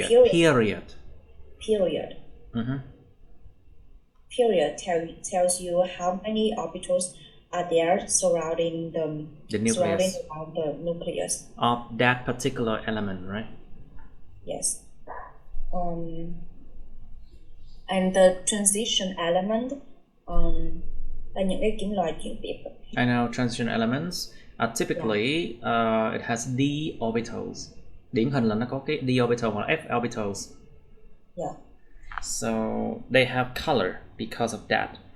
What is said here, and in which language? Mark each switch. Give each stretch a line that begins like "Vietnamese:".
English: Period. Period tells you how many orbitals are there surrounding the nucleus. around the nucleus Of that particular element, right? Yes. And the transition element
Vietnamese: là những cái kim loại chuyển tiếp.
English: I know transition elements typically it has d orbitals.
Vietnamese: Điển hình là nó có cái d orbital hoặc f orbitals.
English: Yeah. So they have color because of that.